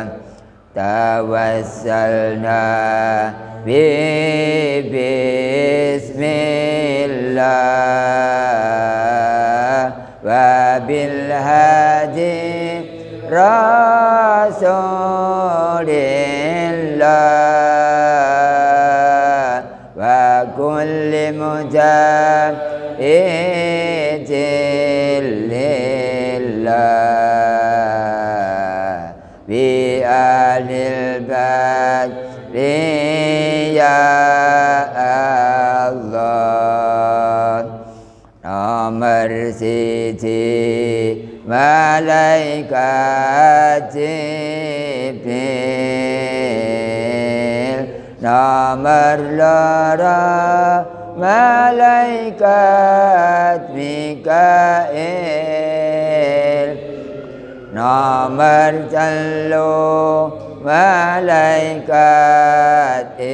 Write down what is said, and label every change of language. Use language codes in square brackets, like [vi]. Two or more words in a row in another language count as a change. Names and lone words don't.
[ar] توسلنا بسم الله وبالهادي رسول الله وكل مجاهد لله بأهل البدر يا الله. [jv] Nomor siji malaikat Jibril, nomor loro malaikat Mikail, nomor telu malaikat